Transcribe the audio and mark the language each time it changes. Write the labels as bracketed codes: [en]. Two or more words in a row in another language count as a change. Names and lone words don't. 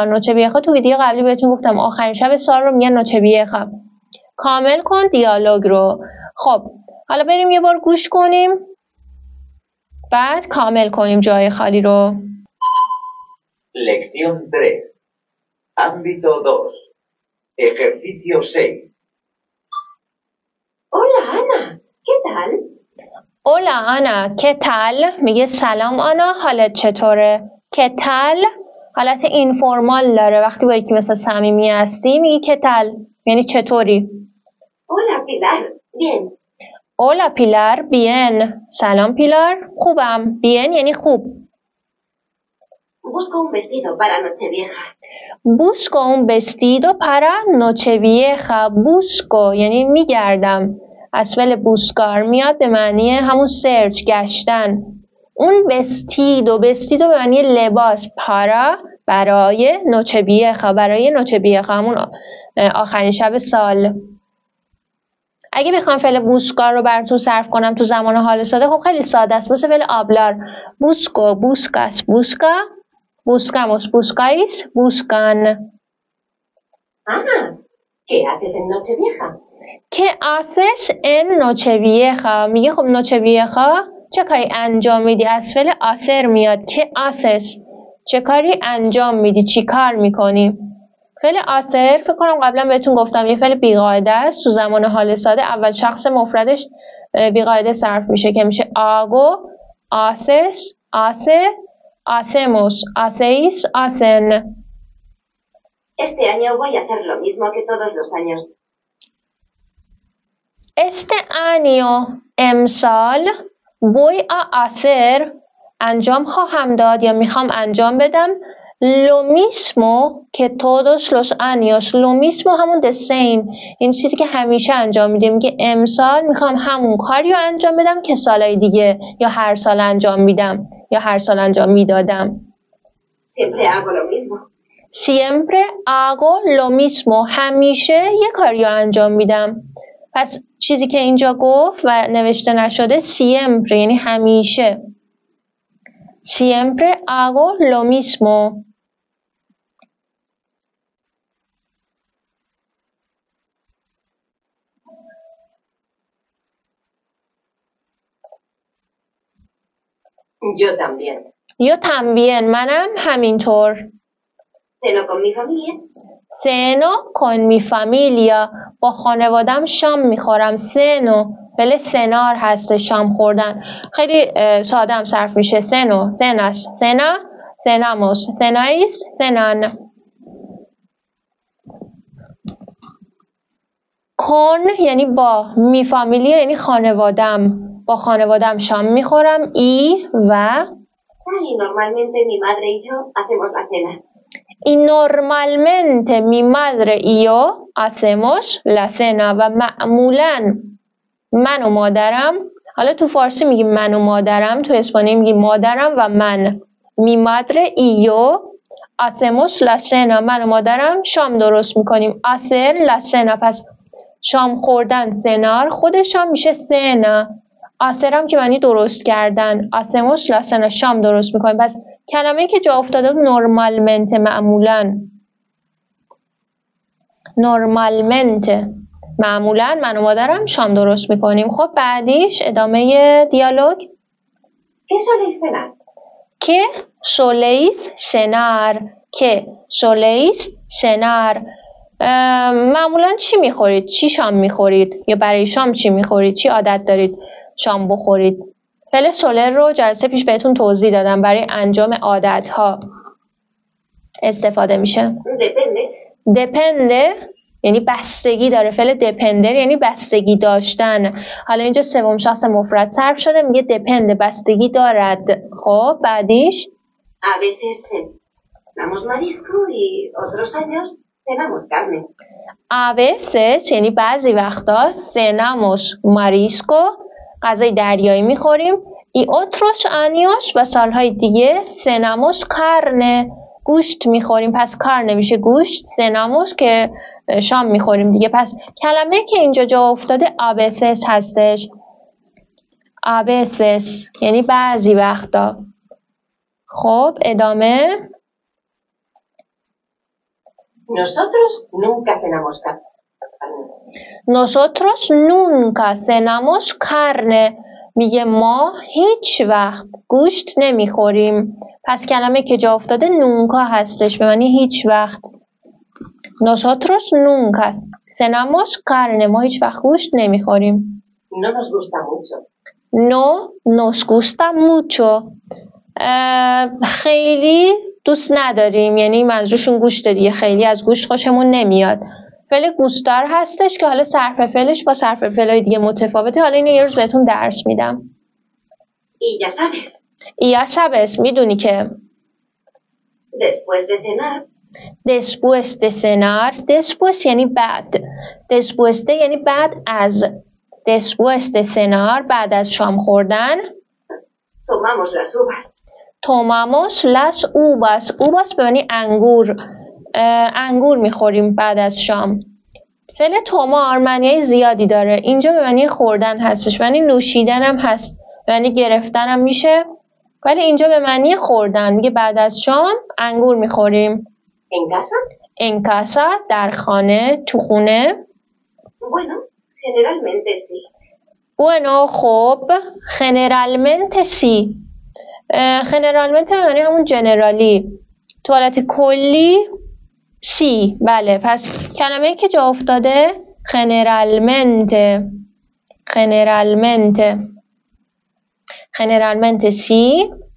[fa] نوچه‌ویجا تو ویدیو قبلی بهتون گفتم آخرین شب سال رو میگن نوچه‌ویجا. کامل کن دیالوگ رو. خب حالا بریم یه بار گوش کنیم. بعد کامل کنیم جای خالی رو. [es] Lección 3. Ámbito 2. Ejercicio 6. Hola, Ana. ¿Qué tal? Hola Ana qué tal, [fa] میگه سلام آنا حالت چطوره. [es] qué tal [fa] حالت اینفورمال داره، وقتی با یکی مثلا صمیمی هستی میگی [es] qué tal, [fa] یعنی چطوری. [es] Hola, Pilar. Bien. Hola Pilar bien, [fa] سلام پیلار خوبم. بین یعنی خوب. [es] Busco un vestido para Nochevieja. Busco un vestido para Nochevieja. [fa] بوسکو یعنی میگردم، از فعل بوسکار میاد به معنی همون سرچ گشتن. [es] un vestido [fa] به معنی لباس، پارا برای نوچویخا، برای نوچویخا همون آخرین شب سال. اگه بخوام فعل بوسکار رو براتون صرف کنم تو زمان حال ساده، خب خیلی ساده است، مثل فعل آبلار. [es] busco, buscas, busca, buscamos, buscáis, buscan. Ana, ¿qué haces en Nochevieja? ¿Qué haces en Nochevieja? [fa] میگه خب Nochevieja چه کاری انجام میدی؟ از فعل hacer میاد. [es] ¿Qué haces؟ [fa] چه کاری انجام میدی؟ چی کار میکنی؟ فعل hacer فکر کنم قبلا بهتون گفتم یه فعل بیقاعده است. تو زمان حال ساده اول شخص مفردش بیقاعده صرف میشه که میشه [es] hago, haces, hace, hacemos, hacéis, hacen. Este año voy a hacer lo mismo que todos los años. Este año امسال voy a hacer [fa] انجام خواهم داد یا میخوام انجام بدم [es] lo mismo que todos los años. lo mismo همون [en] the same، [fa] این چیزی که همیشه انجام میدیم. میگه امسال میخوام همون کاری رو انجام بدم که سالهای دیگه یا هر سال انجام میدم یا هر سال انجام میدادم. [es] Siempre hago lo mismo. siempre hago lo mismo، [fa] همیشه یه کاری رو انجام میدم. پس چیزی که اینجا گفت و نوشته نشده siempre یعنی همیشه. [es] siempre hago lo mismo. Yo también. yo también [fa] منم همینطور. [es] Ceno con mi familia. ceno con mi familia [fa] با خانوادم شام میخورم. ceno فعل سنار هست، شام خوردن. خیلی ساده هم صرف میشه. [es] ceno، cenas، cena، cenamos، cenáis، cenan. [fa] con یعنی با، [es] mi familia [fa] یعنی خانوادم، با خانوادم شام میخورم. ای و [es] Y normalmente mi madre y yo hacemos la cena. y normalmente mi madre y yo hacemos la cena [fa] و معمولاً من و مادرم، حالا تو فارسی میگیم من و مادرم، تو اسپانیایی میگیم مادرم و من. [es] mi madre y yo hacemos la cena، [fa] من و مادرم شام درست میکنیم. [es] hacer la cena [fa] پس شام خوردن، سنار خودش هم میشه cena. hacer هم که معنی درست کردن. [es] hacemos la cena [fa] شام درست میکنیم. پس کلمه‌ای که جا افتاده normalmente معمولاً. normalmente معمولاً من و مادرم شام درست میکنیم. خب بعدیش ادامه دیالوگ. [es] ¿Qué soléis cenar? qué soléis cenar, qué soléis cenar [fa] معمولاً چی میخورید؟ چی شام میخورید؟ یا برای شام چی میخورید؟ چی عادت دارید شام بخورید؟ فعل سولر رو جلسه پیش بهتون توضیح دادم، برای انجام عادتها استفاده میشه. [es] Depende. [fa] depende یعنی بستگی داره. فعل depender یعنی بستگی داشتن. حالا اینجا سوم شخص مفرد صرف شده، میگه depende بستگی دارد. خب بعدیش [es] A veces cenamos marisco y otros años cenamos carne. a veces [fa] یعنی بعضی وقتا [es] cenamos marisco [fa] غذای دریایی میخوریم. [es] y otros años [fa] و سالهای دیگه [es] cenamos carne [fa] گوشت میخوریم. پس carne میشه گوشت، cenamos که شام میخوریم دیگه. پس کلمه که اینجا جا افتاده [es] a veces [fa] هستش. [es] a veces [fa] یعنی بعضی وقتا. خب ادامه. [es] Nosotros nunca cenamos carne. Nosotros nunca cenamos carne. [fa] میگه ما هیچ وقت گوشت نمیخوریم. پس کلمه که جا افتاده نونکا هستش، به معنی هیچ وقت. Nosotros nunca cenamos carne. ما هیچ وقت گوشت نمیخوریم. [es] No nos gusta mucho. No nos gusta mucho. [fa] خیلی دوست نداریم، یعنی منظورشون گوشت دیگه. خیلی از گوشت خوشمون نمیاد. فعل گوستار هستش که حالا صرف فعلش با صرف فعلای دیگه متفاوته. حالا اینو یه روز بهتون درس میدم. [es] Y ya sabes, Y ya sabes، [fa] میدونی که [es] después de cenar, después de cenar، después یعنی بعد، después de [fa] یعنی بعد از، [es] después de cenar [fa] بعد از شام خوردن. [es] tomamos las uvas. tomamos las uvas، [fa] uvas به معنی انگور، انگور میخوریم بعد از شام. فعل تومار معنی زیادی داره. اینجا به معنی خوردن هستش، معنی نوشیدن هم هست، معنی گرفتن هم میشه، ولی اینجا به معنی خوردن. میگه بعد از شام انگور میخوریم. [es] ¿En casa? en casa [fa] در خانه، تو خونه. [es] Bueno, generalmente sí. bueno خب generalmente sí. [fa] generalmente یعنی همون جنرالی، تو حالت کلی. سی، بله. پس کلمه‌ای که جا افتاده generalmente، generalmente، [es] generalmente sí.